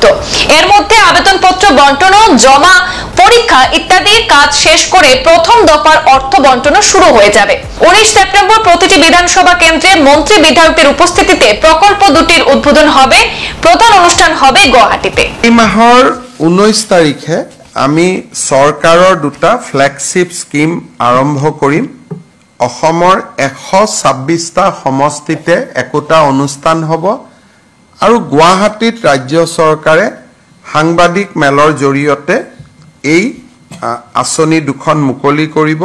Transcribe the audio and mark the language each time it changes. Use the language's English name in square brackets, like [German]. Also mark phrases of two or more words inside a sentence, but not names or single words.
[Bangla] এর মধ্যে আবেদনপত্র বন্টন, জমা, পরীক্ষা ইত্যাদির কাজ শেষ করে প্রথম দফার অর্থ বন্টন শুরু হয়ে যাবে। 19 সেপ্টেম্বর প্রতিটি বিধানসভা কেন্দ্রে মন্ত্রী বিধায়কদের উপস্থিতিতে প্রকল্প দুটির উদ্বোধন হবে। প্রধান অনুষ্ঠান হবে গুয়াহাটিতে। [Assamese] এই মাহৰ 19 তাৰিখে আমি সরকাৰৰ দুটা [English] flagship scheme [Assamese] আৰম্ভ কৰিম। অসমৰ 126টা সমষ্টিতে একোটা অনুষ্ঠান হ'ব আৰু গুৱাহাটীত ৰাজ্য চৰকাৰে সাংবাদিক মেলৰ জৰিয়তে এই আঁচনি দুখন মুকলি কৰিব।